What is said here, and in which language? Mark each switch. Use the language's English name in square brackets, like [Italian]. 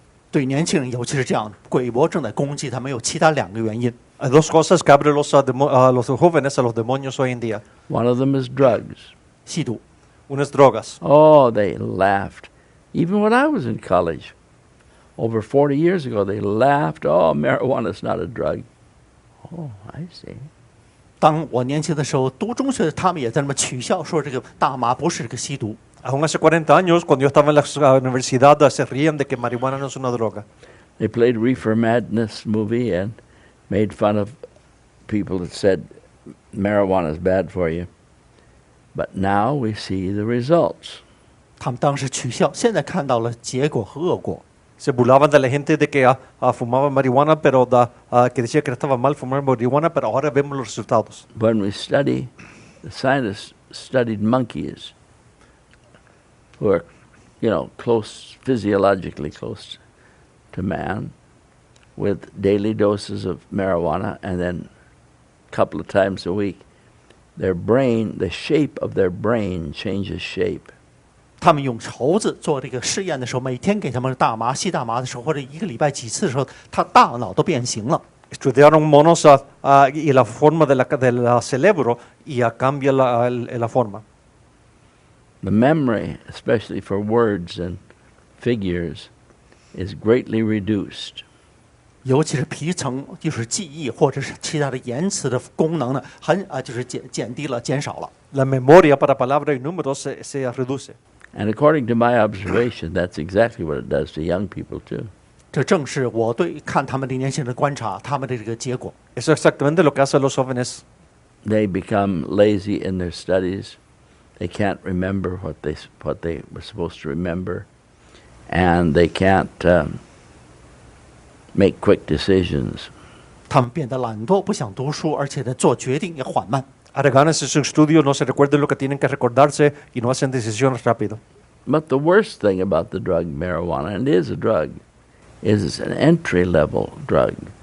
[Chinese] 对年轻人，尤其是这样，鬼魔正在攻击他们，有其他2个原因。 [Spanish] Hay 2 cosas que abren los jóvenes a los demonios hoy en día. [English] One of them is drugs. [Chinese] 吸毒。 [Spanish] Una es drogas. [English] Oh, they laughed. Even when I was in college, over 40 years ago, they laughed. Oh, marijuana is not a drug. Oh, I see. [Chinese] 当我年轻的时候读中学，他们也在那么取笑说这个大麻不是这个吸毒。 [Spanish] Aún hace 40 años, cuando yo estaba en la universidad, se rían de que marihuana no es una droga. [English] They played Reefer Madness movie and made fun of people that said marijuana is bad for you. But now we see the results. [Chinese] 他们当时取笑，现在看到了结果和恶果。 [Spanish] Se burlaban de la gente de que fumaba marihuana, pero que decía que estaba mal fumar marihuana, pero ahora vemos los resultados. [English] When we study, the scientists studied monkeys who are, physiologically close to man, with daily doses of marijuana, and then a couple of times a week, the shape of their brain changes shape. [Chinese] 他们用猴子做这个试验的时候，每天给他们吸大麻的时候，或者1个礼拜几次的时候，他大脑都变形了。 [Spanish] Estudiaron monos y la forma del cerebro y cambia la forma. [English] The memory, especially for words and figures, is greatly reduced. [Chinese] 尤其是皮层，就是记忆或者是其他的言辞的功能呢，就是减低了、减少了。 [Spanish] La memoria para palabras y números se reduce. [English] And according to my observation, that's exactly what it does to young people too. [Chinese] 这正是我对看他们的年轻人的观察，他们的这个结果。 [Spanish] Eso es exactamente lo que hacen los jóvenes. [English] They become lazy in their studies. They can't remember what they were supposed to remember, and they can't make quick decisions. [Chinese] 他们变得懒惰，不想读书，而且呢，做决定也缓慢。 [Spanish] Arreganan sus estudios, no se recuerdan lo que tienen que recordarse y no hacen decisiones rápido. [English] But the worst thing about the drug marijuana, and it is a drug, is it's an entry-level drug.